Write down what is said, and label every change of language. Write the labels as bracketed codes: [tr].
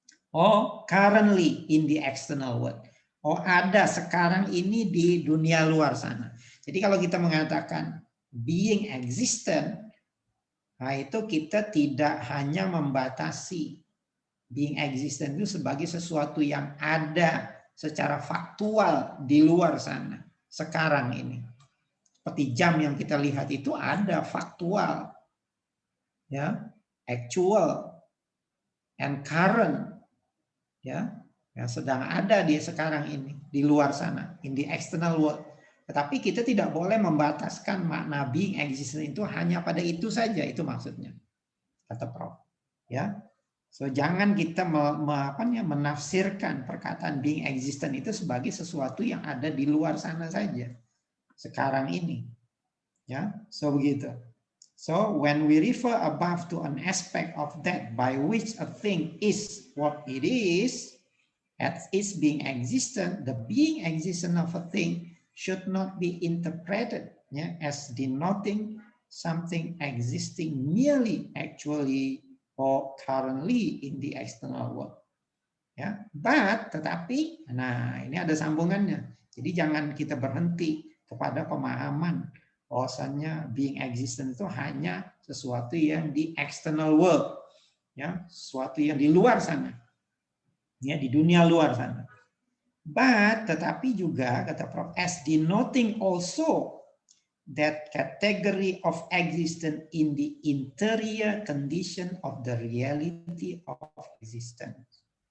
[en] Oh, currently in the external world. [id] Oh, ada sekarang ini di dunia luar sana. Jadi kalau kita mengatakan being existent, nah itu kita tidak hanya membatasi being existent itu sebagai sesuatu yang ada secara faktual di luar sana sekarang ini. Seperti jam yang kita lihat itu ada faktual, [en] actual and current, [id] yang sedang ada di sekarang ini di luar sana, [en] in the external world. [id] Tetapi kita tidak boleh membataskan makna being existent itu hanya pada itu saja, itu maksudnya, kata Prof. So jangan kita menafsirkan perkataan being existent itu sebagai sesuatu yang ada di luar sana saja sekarang ini. So begitu. [en] So when we refer above to an aspect of that by which a thing is what it is, as its being existent, the being existent of a thing should not be interpreted as denoting something existing merely, actually, or currently in the external world. [id] But tetapi, nah ini ada sambungannya. Jadi jangan kita berhenti kepada pemahaman bahwasannya being existent itu hanya sesuatu yang di external world, sesuatu yang di luar sana, di dunia luar sana. But tetapi juga kata Prof, [en] as denoting also that category of existence in the interior condition of the reality of existence.